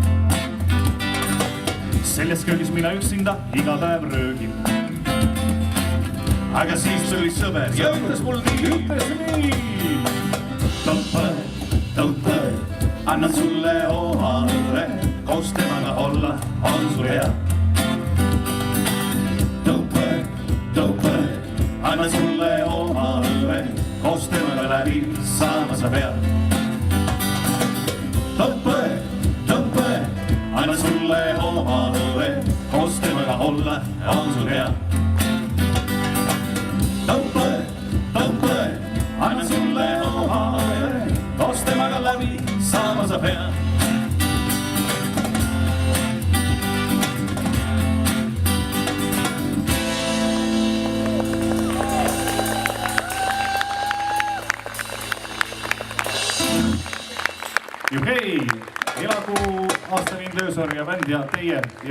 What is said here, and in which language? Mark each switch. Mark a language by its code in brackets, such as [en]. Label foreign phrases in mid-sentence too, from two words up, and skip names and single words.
[et] Selles köögis mina üksinda iga päev röögin. Aga siis tuli sõber ja ütles mul nii. [en] Don't play, [et] annan sulle oma õe, koos temaga olla on sul hea. [en] Don't play, [et] annan sulle oma õe, koos temaga läbi saama sa pead. [en] Don't play, [et] annan sulle oma õe, koos temaga olla on sul hea. [en] Don't play, [et] annan sulle oma õe, koos temaga läbi saama sa pead. Juhei, elagu aastalind Öösar ja bänd ja teie ja